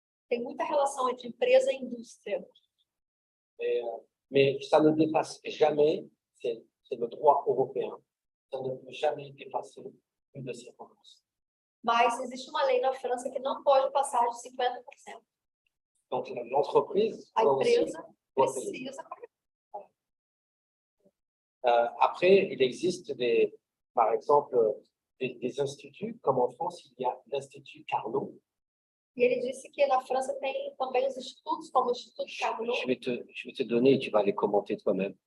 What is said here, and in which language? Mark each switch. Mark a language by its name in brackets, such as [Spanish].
[Portuguese] Tem muita relação entre empresa e indústria. [French] Mais ça ne dépasse jamais, c'est le droit européen, ça ne peut jamais dépasser plus de 50%. [Portuguese] Mas existe uma lei na França que não pode passar de 50%. [French] Donc l'entreprise, [Portuguese] a empresa precisa. [French] Après, il existe par exemple des instituts, comme en France, il y a l'Institut Carnot. [Portuguese] E ele disse que na França tem também os institutos, como o Instituto Carnot. [French] Je vais te donner et tu vas les commenter toi-même.